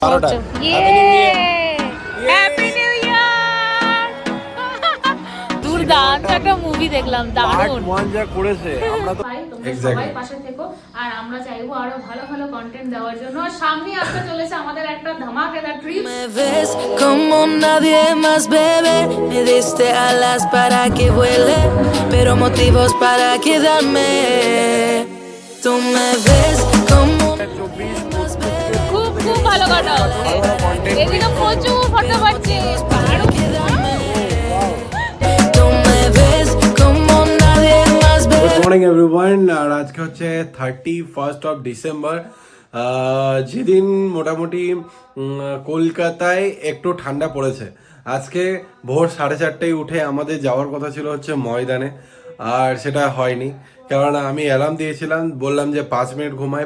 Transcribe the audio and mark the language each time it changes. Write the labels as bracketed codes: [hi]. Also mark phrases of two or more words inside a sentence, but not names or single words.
[bn] দুর্দান্ত একটা মুভি দেখলাম, দারুণ মজা করেছে। আমরা তো সবাই পাশে থেকো, আর আমরা চাইবো আরো ভালো ভালো কন্টেন্ট দেওয়ার জন্য। সামনে আসতে চলেছে আমাদের একটা ধামাকেদার ট্রিপ। [es] Me ves como nadie más, bebé. Me diste alas para que vuele, pero motivos para quedarme. Tú me ves como [bn] খুব খুব ভালো কাটাও, এদিকে প্রচুর ফটো পাচ্ছি। [es] tú me ves como nadie más, [en] গুড [es] bebé. [en] morning everyone. [bn] আর আজকে হচ্ছে [en] 31st of December, [bn] যেদিন মোটামুটি কলকাতায় একটু ঠান্ডা পড়েছে। আজকে ভোর 4:30টায় উঠে আমাদের যাওয়ার কথা ছিল হচ্ছে ময়দানে, আর সেটা হয়নি। কেননা আমি অ্যালার্ম দিয়েছিলাম, বললাম যে 5 মিনিট ঘুমাই।